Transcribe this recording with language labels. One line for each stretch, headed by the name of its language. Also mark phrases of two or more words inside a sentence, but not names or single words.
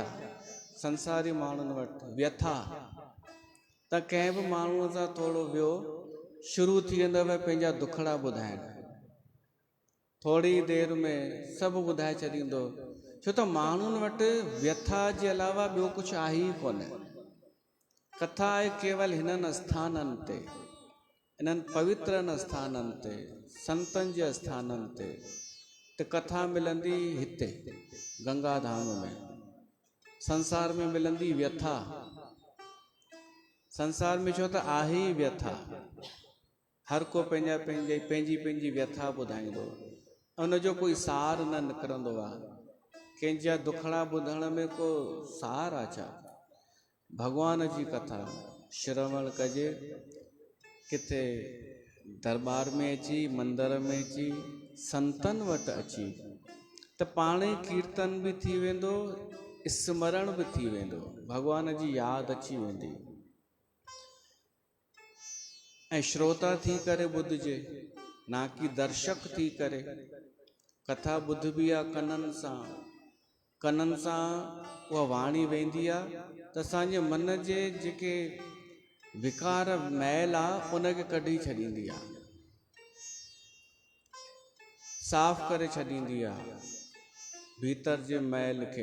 Sindhi: संसारी माण्हुनि वटि व्यथा। त कंहिं बि माण्हूअ सां थोरो वियो, शुरू थी वेंदव पंहिंजा दुखड़ा ॿुधाइण, थोरी देरि में सभु ॿुधाए छॾींदो, छो त माण्हुनि वटि व्यथा जे अलावा ॿियो कुझु आहे ई कोन। कथा आहे केवल हिननि स्थाननि ते, इन्हनि पवित्रनि स्थाननि ते, संतनि जे स्थाननि ते। त कथा मिलंदी हिते गंगा धाम में, संसार में मिलंदी व्यथा। संसार में छो त आहे ई व्यथा, हर को पंहिंजी पंहिंजी व्यथा ॿुधाईंदो, उनजो कोई सार न निकिरंदो आहे। कंहिंजा दुखड़ा ॿुधण में को सार आहे छा? भॻवान जी कथा श्रवण कजे, किथे दरबार में अची, मंदर में अची, संतनि वटि अची, त पाण ई कीर्तन बि थी वेंदो, स्मरण बि थी वेंदो, भॻवान जी यादि अची वेंदी। ऐं श्रोता थी करे ॿुधजे, ना कि दर्शक थी करे। कथा ॿुधबी आहे कननि सां, कननि सां उहा वाणी वेंदी आहे त असांजे मन जे जेके विकार मैल आहे उनखे कढी छॾींदी आहे, साफ़ करे छॾींदी आहे भीतर जे मैल खे।